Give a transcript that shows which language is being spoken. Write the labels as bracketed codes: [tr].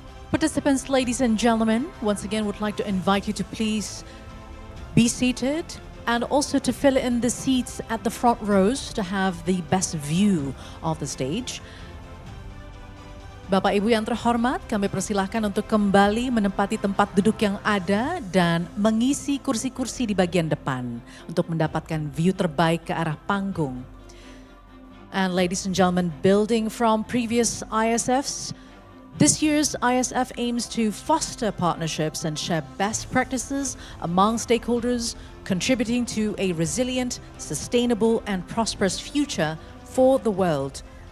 [en] Participants, ladies and gentlemen, once again would like to invite you to please be seated and also to fill in the seats at the front rows to have the best view of the stage. [id] Bapak Ibu yang terhormat, kami persilahkan untuk kembali menempati tempat duduk yang ada dan mengisi kursi-kursi di bagian depan untuk mendapatkan view terbaik ke arah panggung. [en] And ladies and gentlemen, building from previous ISFs, this year's ISF aims to foster partnerships and share best practices among stakeholders, contributing to a resilient, sustainable, and prosperous future for the world.